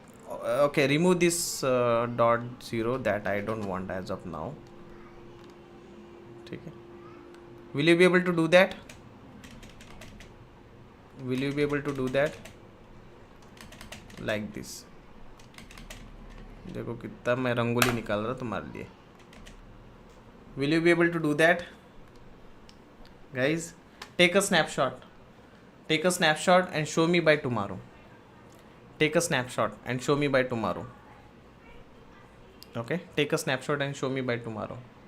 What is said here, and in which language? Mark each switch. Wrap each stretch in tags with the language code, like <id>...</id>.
<en>Okay, remove this dot 0 that I don't want as of now. Okay. Will you be able to do that? Will you be able to do that like this?</en> <hi>देखो कितना मैं रंगोली निकाल रहा तुम्हारे लिए.</hi> <en>Will you be able to do that, guys? Take a snapshot. Take a snapshot and show me by tomorrow. Take a snapshot and show me by tomorrow. Okay, take a snapshot and show me by tomorrow.</en>